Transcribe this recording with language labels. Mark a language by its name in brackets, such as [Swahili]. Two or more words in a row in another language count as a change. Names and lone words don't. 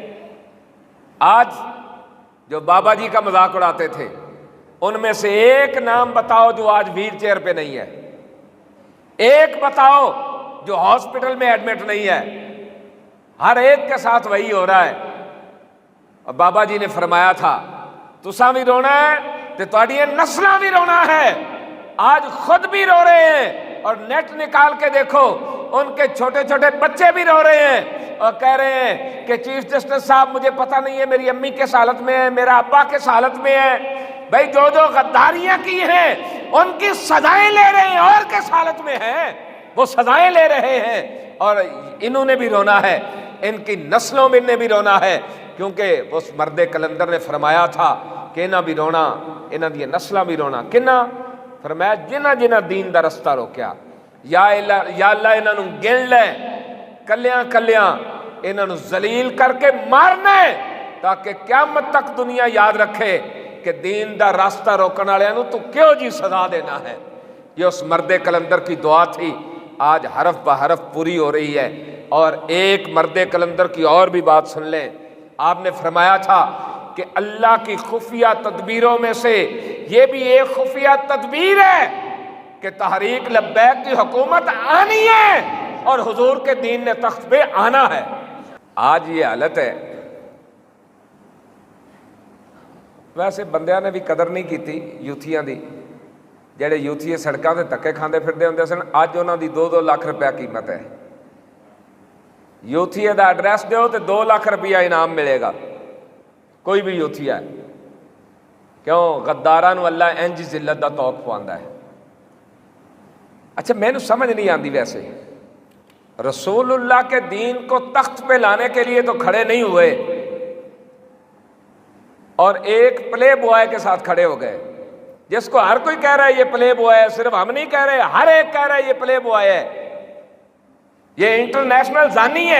[Urdu] آج جو بابا جی کا مذاق اڑاتے تھے، ان میں سے ایک نام بتاؤ جو آج [English] wheel chair [Urdu] پہ نہیں ہے، ایک بتاؤ جو ہاسپٹل میں ایڈمٹ نہیں ہے۔ ہر ایک کے ساتھ وہی ہو رہا ہے۔ اور بابا جی نے فرمایا تھا [Punjabi] تساں بھی رونا ہے تے تہاڈیاں نسلاں بھی رونا [Urdu] ہے۔ آج خود بھی رو رہے ہیں، اور نیٹ نکال کے دیکھو ان کے چھوٹے چھوٹے بچے بھی رو رہے ہیں اور کہہ رہے ہیں کہ [English] chief justice [Urdu] صاحب مجھے پتہ نہیں ہے میری امی کس حالت میں ہے، میرا ابا کس حالت میں ہے۔ بھائی جو جو غداریاں کی ہیں ان کی سزائیں لے رہے ہیں، اور کس حالت میں ہیں وہ سزائیں لے رہے ہیں، اور انہوں نے بھی رونا ہے، ان کی نسلوں میں نے بھی رونا ہے، کیونکہ اس مرد کلندر نے فرمایا تھا کہ [Punjabi] انہاں بھی رونا، انہاں دی نسلاں بھی رونا۔ کنہ فرمایا جنہ جنہ دین دا رستہ روکیا، یا اللہ انہاں نوں گن لے، کلیاں کلیاں انہاں نوں ذلیل کر کے مارنا ہے، تاکہ قیامت تک دنیا یاد رکھے کہ دین دا راستہ روکن والےاں نوں تو کیوں جی سزا دینا ہے۔ [Urdu] یہ اس مرد کلندر کی دعا تھی، آج حرف بحرف پوری ہو رہی ہے۔ اور ایک مرد کلندر کی اور بھی بات سن لیں، آپ نے فرمایا تھا کہ اللہ کی خفیہ تدبیروں میں سے یہ بھی ایک خفیہ تدبیر ہے کہ تحریک لبیک کی حکومت آنی ہے اور حضور کے دین نے تخت پہ آنا ہے۔ [Punjabi] آج یہ حالت ہے، ویسے بندیاں نے بھی قدر نہیں کیتی یوتھیاں دی، جڑے یوتھی سڑکاں تے دھکے کھاندے پھردے ہوندے سن، اج انہاں دی 2-2 لاکھ روپیہ قیمت ہے۔ یوتھی دا ایڈریس دیو تے 2 لاکھ روپیہ انعام ملے گا، کوئی بھی یوتھی ہے۔ کیوں؟ غداراں نوں اللہ انج ذلت دا توق پواندا ہے۔ [Urdu] اچھا [Punjabi] مینوں سمجھ نہیں آندی، [Urdu] ویسے رسول اللہ کے دین کو تخت پہ لانے کے لیے تو کھڑے نہیں ہوئے، اور ایک [English] play boy [Urdu] کے ساتھ کھڑے ہو گئے، جس کو ہر کوئی کہہ رہا ہے یہ [English] play boy [Urdu] ہے، صرف ہم نہیں کہہ رہے، ہر ایک کہہ رہا ہے یہ [English] play boy [Urdu] ہے، یہ انٹرنیشنل زانی ہے۔